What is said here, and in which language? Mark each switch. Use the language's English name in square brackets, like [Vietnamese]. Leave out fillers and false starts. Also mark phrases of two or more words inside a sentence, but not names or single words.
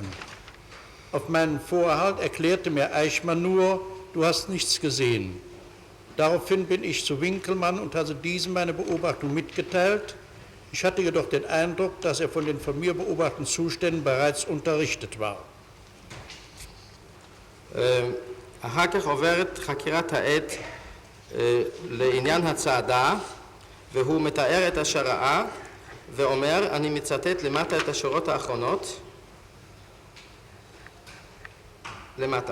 [German] Auf meinen Vorhalt erklärte mir Eichmann nur, du hast nichts gesehen. Daraufhin bin ich zu Winkelmann und hatte diesem meine Beobachtung mitgeteilt. Ich hatte jedoch den Eindruck, dass er von den von mir beobachteten Zuständen bereits unterrichtet war. [Hebrew] אחר כך עוברת חקירת העד לעניין הצעדה, והוא מתאר את השרעה ואומר, אני מצטט למטה את השורות האחרונות, למטה.